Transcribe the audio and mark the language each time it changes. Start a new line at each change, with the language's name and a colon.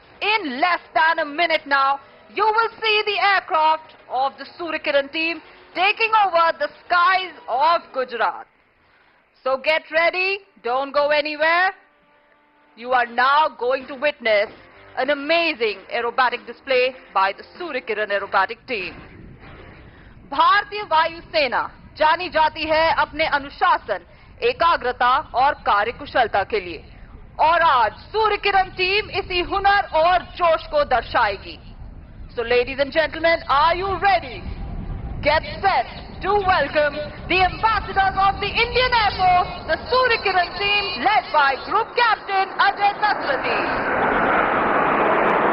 English: In less than a minute now, you will see the aircraft of the Suryakiran team taking over the skies of Gujarat. So get ready, don't go anywhere. You are now going to witness an amazing aerobatic display by the Suryakiran aerobatic team.
Hindi: भारतीय वायुसेना जानी जाती है अपने अनुशासन, एकाग्रता और कार्यकुशलता के लिए, और आज सूर्यकिरण टीम इसी हुनर और जोश को दर्शाएगी.
English: So ladies and gentlemen, are you ready? Get set to welcome the ambassadors of the Indian Air Force, the Suryakiran team led by Group Captain Ajay Nasrati.